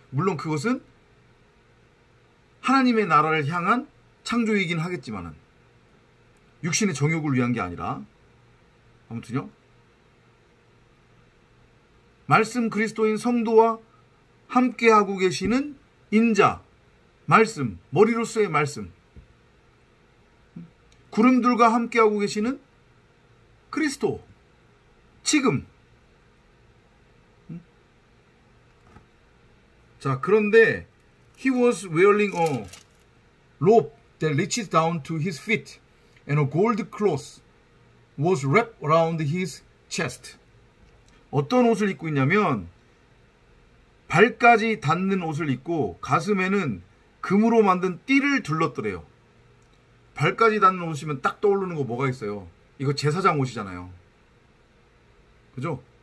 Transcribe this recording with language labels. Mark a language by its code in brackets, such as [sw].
[ko] 물론 그것은 하나님의 나라를 향한 창조이긴 하겠지만은 육신의 정욕을 위한 게 아니라, 아무튼요, 말씀 그리스도인 성도와 함께하고 계시는 인자, 말씀, 머리로서의 말씀, 구름들과 함께하고 계시는 그리스도, 지금. 자, 그런데 [en] he was wearing a robe that reaches down to his feet and a gold cloth was wrapped around his chest. [ko] 어떤 옷을 입고 있냐면 발까지 닿는 옷을 입고 가슴에는 금으로 만든 띠를 둘렀더래요. 발까지 닿는 옷이면 딱 떠오르는 거 뭐가 있어요? 이거 제사장 옷이잖아요. 그죠?